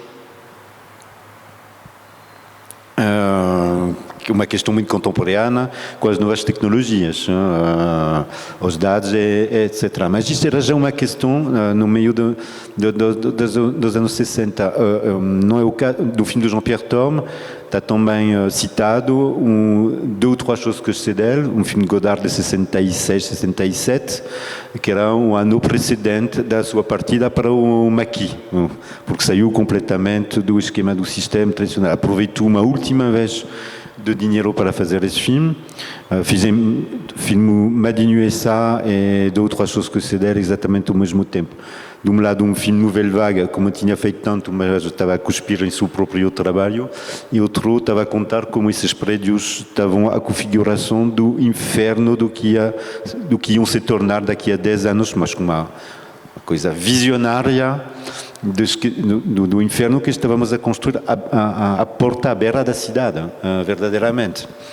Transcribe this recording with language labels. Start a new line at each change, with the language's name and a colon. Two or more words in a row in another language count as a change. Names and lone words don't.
Portuguese: Que é uma questão muito contemporânea com as novas tecnologias, os dados, etc. Mas isso era já uma questão no meio dos anos 60. Não é o caso do filme de Jean-Pierre Thorme, está também citado
French: deux ou trois choses que je sais
Portuguese: dele, um filme de Godard de 66, 67, que era um ano precedente da sua partida para o Maquis, porque saiu completamente do esquema do sistema tradicional. Aproveitou uma última vez de dinheiro para fazer esse filme. Fiz um filme Madinho S.A. e
French: deux ou trois choses que je sais
Portuguese: dele exatamente ao mesmo tempo. De um lado, um filme Nouvelle Vague, como tinha feito tanto, mas estava a cuspir em seu próprio trabalho, e outro estava a contar como esses prédios estavam a configuração do inferno do que iam se tornar daqui a 10 anos, mas com uma coisa visionária do inferno que estávamos a construir a porta aberta da cidade, verdadeiramente.